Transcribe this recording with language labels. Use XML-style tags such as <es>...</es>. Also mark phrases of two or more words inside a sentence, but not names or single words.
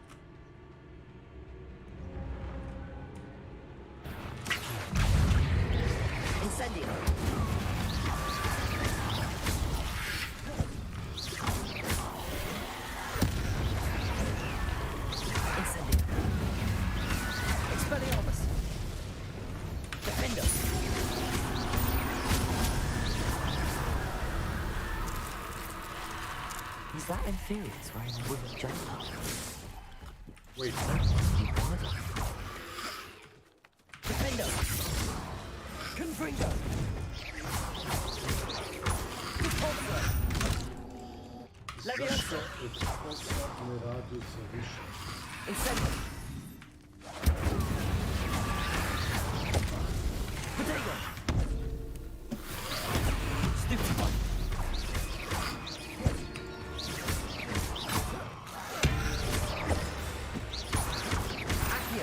<bs>Incendio! Incendio! Expelliarmus! Defendo!</bs> <en>Is that Inferius wearing a wooden jumper? Wait.</en> <bs>Defendo! Confringo! Repulsor! Levioso! Expulso ne radi za više. Incendio! Protego! Stupefy! Accio!</bs>